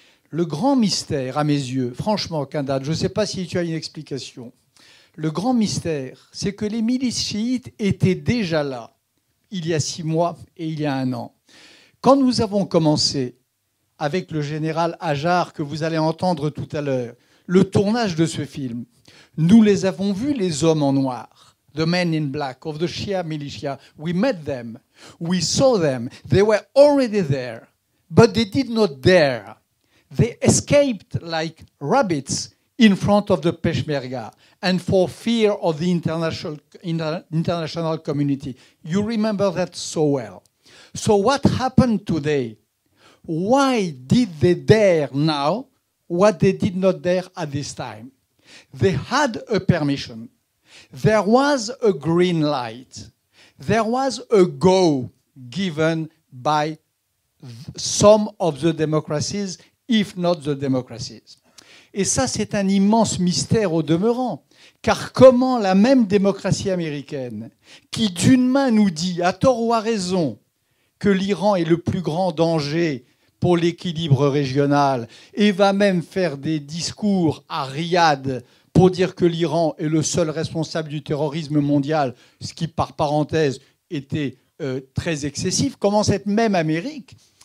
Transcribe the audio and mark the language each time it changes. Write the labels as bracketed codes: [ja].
[fr] Le grand mystère, à mes yeux, franchement, Kendall, je ne sais pas si tu as une explication, le grand mystère, c'est que les milices chiites étaient déjà là, il y a 6 mois et il y a 1 an. Quand nous avons commencé avec le général Hajar, que vous allez entendre tout à l'heure, le tournage de ce film, nous les avons vus, les hommes en noir, [en] the men in black, of the Shia militia. We met them. We saw them. They were already there, but they did not dare. They escaped like rabbits in front of the Peshmerga and for fear of the international community. You remember that so well. So what happened today? Why did they dare now what they did not dare at this time? They had a permission. There was a green light. There was a go given by some of the democracies, if not the democracies. [fr] Et ça, c'est un immense mystère au demeurant. Car comment la même démocratie américaine, qui d'une main nous dit, à tort ou à raison, que l'Iran est le plus grand danger pour l'équilibre régional, et va même faire des discours à Riyad pour dire que l'Iran est le seul responsable du terrorisme mondial, ce qui, par parenthèse, était très excessif, comment cette même Amérique